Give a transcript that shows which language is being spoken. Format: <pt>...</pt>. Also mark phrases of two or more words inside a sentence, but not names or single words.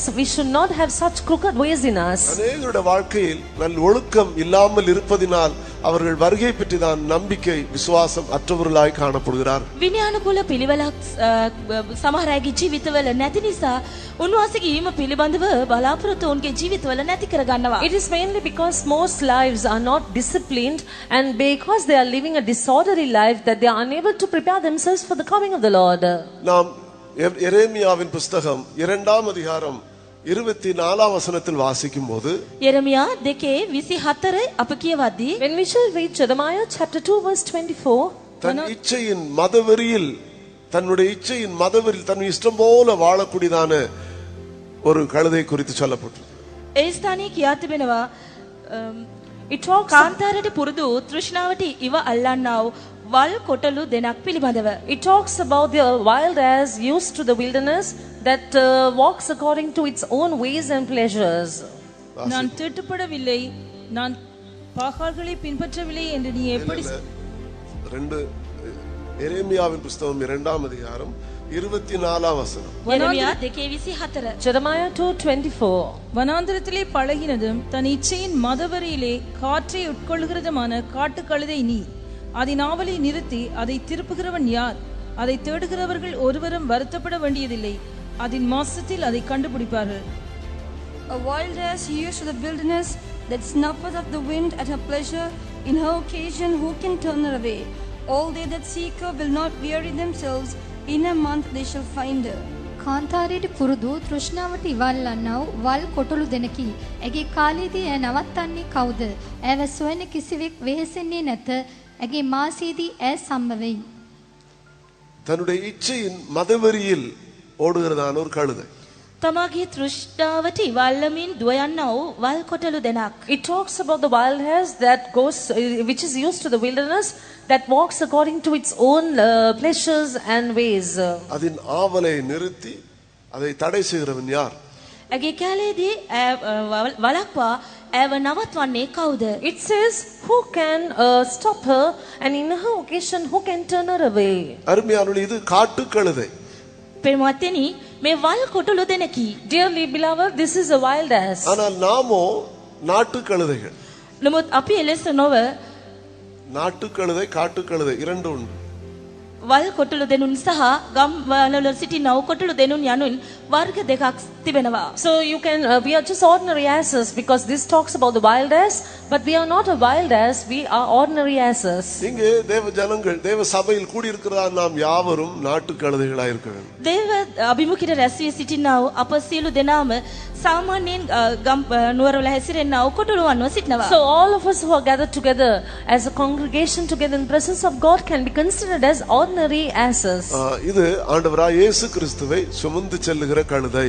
<en>We should not have such crooked ways in us.</en> <ta>அநேகருடைய வாழ்க்கையில் நல்ல ஒழுக்கம் இல்லாமல் இருப்பதினால் அவர்கள் வருகை பற்றிதான் நம்பிக்கை விசுவாசம் அற்றவர்களாய் காணப்படுகிறார்.</ta> <si>විනයානුකූල පිළිවෙලක් සමහර අයගේ ජීවිතවල නැති නිසා උන්වහන්සේගේ ඊම පිළිබඳව බලාපොරොත්තු උන්ගේ ජීවිතවල නැති කර ගන්නවා.</si> <en>It is mainly because most lives are not disciplined and because they are living a disorderly life that they are unable to prepare themselves for the coming of the Lord.</en> <ta>நாம் எரேமியாவின் புத்தகம் 2ஆம் அதிகாரம் 24ஆம் வசனத்தில் வாசிக்கும் போது</ta> <si>යෙරමියා 2:24 අප කියවද්දී</si> <en>when we shall read Jeremiah chapter 2 verse 24,</en> <ta>தன் இச்சையின் மதவெறியில் தன் இஷ்டம் போல வாழக்கூடியதான ஒரு கழுதை குறித்து சொல்லப்பட்டிருக்கு.</ta> <si>ඒ ස්ථානයේ කියා තිබෙනවා</si> <en>it talks</en> <si>කාන්තාරයට පුරුදු තෘෂ්ණාවට ඉව අල්ලන්නා වූ වල් කොටලු දෙනක් පිළිබඳව.</si> <en>It talks about the wild ass used to the wilderness that walks according to its own ways and pleasures.</en> <ta>நான் திட்டுப்படவில்லை, நான் பாகால்களை பின்பற்றவில்லை என்று நீ எப்படி எரேமியாவின் புத்தகம் 2ஆம் அதிகாரம் 24ஆம் வசனம்.</ta> <si>යෙරමියා 2:24</si> <en>Jeremiah 2:24.</en> <ta>வனாந்திரத்திலே பழகினதும் தன் இச்சையின் மதவரியிலே காற்றை உட்கொள்கிறதுமான காட்டு கழுதை நீ. அதன் ஆவலை நிறுத்தி அதை திருப்புகிறவன் யார்? அதை தேடுகிறவர்கள் ஒருவரும் வருத்தப்பட வேண்டியதில்லை. அதன் மாசத்தில் அதை கண்டுபிடிப்பார்கள்.</ta> <en>A wild ass used to the wilderness that snuffeth up the wind at her pleasure, in her occasion who can turn her away? All they that seek her will not weary themselves, in a month they shall find her.</en> <si>කාන්තාරයට පුරුදු තෘෂ්ණාවට ඉවල්ලන්නා වූ වල් කොටලු දෙනකි. ඇගේ කාලයේදී ඇය නවත්තන්නේ කවුද? ඇව සොයන කිසිවෙක් වෙහෙසෙන්නේ නැත. ඇගේ මාසයේදී ඇය සම්ම වෙයි.</si> <ta>தன்னுடைய இச்சையின் மதவெறியில் ஓடுகிறதான ஒரு கழுதை.</ta> <si>තමාගේ තෘෂ්ණාවට ඉවල්ලමින් දුව යන්නා වූ වල් කොටලු දෙනක්.</si> <en>It talks about the wild ass that goes which is used to the wilderness that walks according to its own pleasures and ways.</en> <ta>அதன் ஆவலை நிறுத்தி அதை தடை செய்கிறவன் யார்?</ta> <si>ඇගේ කැලේදී වලක්වා ඇව නවත්වන්නේ කවුද?</si> <en>It says who can stop her, and in her occasion who can turn her away.</en> <ta>அருமையானவர்களே, இது காட்டு கழுதை.</ta> <si>පෙරමවත්තනි මේ වල් කොටලු දෙනකි.</si> <en>Dearly beloved, this is a wild ass.</en> <ta>ஆனால் நாமோ நாட்டு கழுதைகள்.</ta> <si>නමුත් අපි එලෙස නොව</si> <ta>நாட்டு கழுதை காட்டு கழுதை இரண்டு உண்டு.</ta> <si>වල් කොටලු දෙනුන් සහ ගම් වල සිටිනා වූ කොටලු දෙනුන් යනුන් වර්ග දෙකක් තිබෙනවා.</si> <en>So you can we are just ordinary asses because this talks about the wild ass, but we are not a wild ass, we are ordinary asses.</en> <ta>இங்கே தேவ ஜனங்கள் தேவ சபையில் கூடி இருக்கிற நாம் யாவரும் நாட்டு கழுதைகளாய் இருக்க வேண்டும்.</ta> <si>දේව අභිමුඛයට රැස් වී සිටිනා වූ අප සියලු දෙනාම සාමාන්‍යයෙන් ගම් නුවරවල හැසිරෙනා වූ කොටලුවන්ව සිටිනවා.</si> <en>So all of us who are gathered together as a congregation together in the presence of God can be considered as ordinary asses.</en> <ta>இது ஆண்டவராய் இயேசு கிறிஸ்துவை சுமந்து செல்லுகிற கழுதை.</ta>